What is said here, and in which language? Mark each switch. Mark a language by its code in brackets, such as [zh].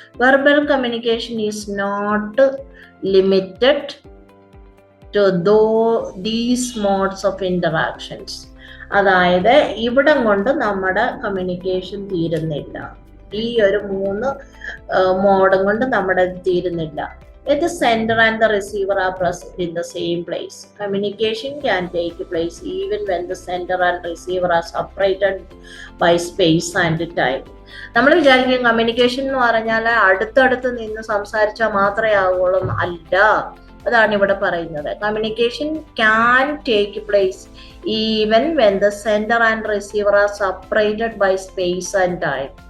[en] Verbal communication is not limited to these modes of interactions. [ml] അതായത് ഇവിടം കൊണ്ട് നമ്മുടെ കമ്മ്യൂണിക്കേഷൻ തീരുന്നില്ല. ഈ ഒരു 3 മോഡും കൊണ്ട് നമ്മുടെ തീരുന്നില്ല. [en] If the sender and the receiver are present in the same place, communication can take place even when the sender and receiver are separated by space and time. [ml] നമ്മൾ വിചാരിക്കും കമ്മ്യൂണിക്കേഷൻ എന്ന് പറഞ്ഞാൽ അടുത്തടുത്ത് നിന്ന് സംസാരിച്ചാൽ മാത്രമേ ആവുള്ളൂ. അല്ല, അതാണ് ഇവിടെ പറയുന്നത്. [en] Communication can take place even when the sender and receiver are separated by space and time.